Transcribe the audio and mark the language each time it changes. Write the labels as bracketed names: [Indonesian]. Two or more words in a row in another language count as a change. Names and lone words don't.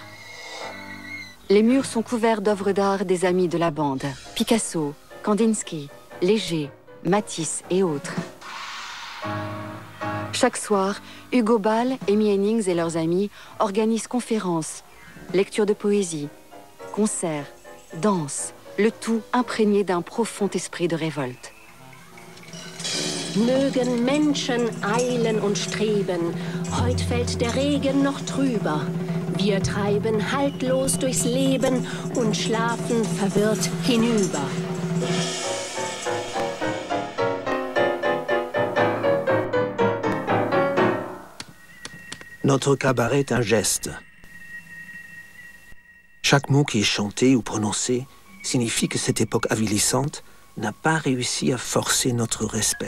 [French] Les murs sont couverts d'œuvres d'art des amis de la bande, Picasso, Kandinsky, Léger, Matisse et autres. Chaque soir, Hugo Ball, Amy Hennings et leurs amis organisent conférences, lectures de poésie, concerts, danses, le tout imprégné d'un profond esprit de révolte. [German] Mögen Menschen eilen und streben, heut fällt der Regen noch trüber. Wir treiben haltlos durchs Leben und schlafen verwirrt hinüber. [French] Notre cabaret est un geste. Chaque mot qui est chanté ou prononcé signifie que cette époque avilissante n'a pas réussi à forcer notre respect.